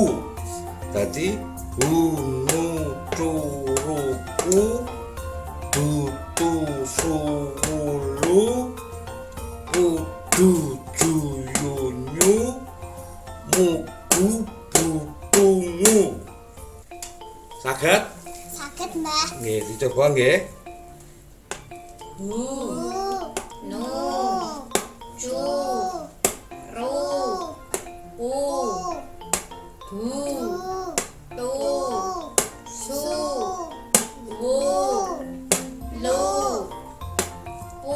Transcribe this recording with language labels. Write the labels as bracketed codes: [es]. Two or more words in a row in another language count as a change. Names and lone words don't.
[jv] Dadi unu curuku dutu suwulu kudu juyunyu mugu butungu. Saged? Sakit, Mbak. Nggih, dicoba nggih. Hu. Nu. Cu. Ru. Pu. Du. Tu. Su. Wu. Lu. Pu.